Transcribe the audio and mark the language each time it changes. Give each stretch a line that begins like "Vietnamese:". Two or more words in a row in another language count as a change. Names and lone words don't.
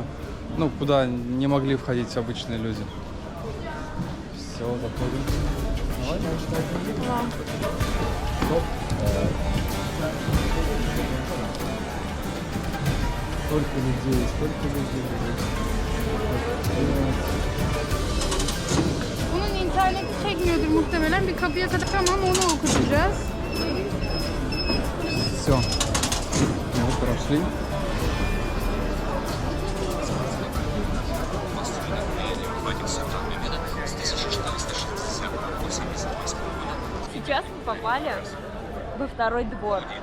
Russian: Ну, куда не могли входить обычные люди. Все, заходим. Столько людей, столько людей.
Turkish: Bunun interneti çekmiyordur muhtemelen. Bir kapıya kadar tamam onu okutacağız.
Russian: Все. Мы прошли. Сейчас мы попали во второй двор.